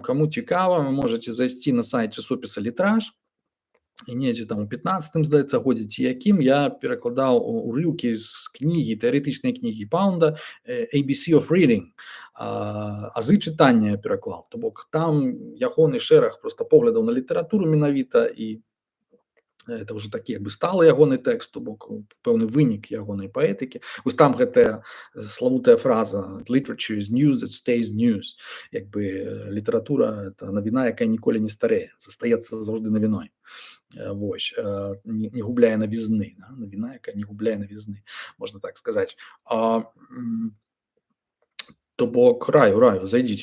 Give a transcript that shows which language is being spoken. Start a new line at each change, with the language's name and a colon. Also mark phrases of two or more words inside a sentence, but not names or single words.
Belarusian: Каму цікава, вы можаце зайсці на сайт часопіса «Літраж», і недзе там у 15-м, здаецца, годзе ці якім я перакладаў урыўкі з кнігі, тэарэтычнай кнігі Паунда «ABC of Reading», азы чытання я пераклаў. То бок там ягоны шэраг проста поглядаў на літаратуру менавіта, і это ўжо такі як бы сталы ягоны тэкст, то бок пэўны вынік ягонай паэтыкі. Вось там гэтая славутая фраза
English: «Literature is news that stays news».
Belarusian: Як бы літаратура это навіна, якая ніколі не старэе, застаецца заўжды навіной. Вось, не губляе навізны, да? Навіна, якая не губляе навізны, можна так сказаць. То бок раю, зайдзіце.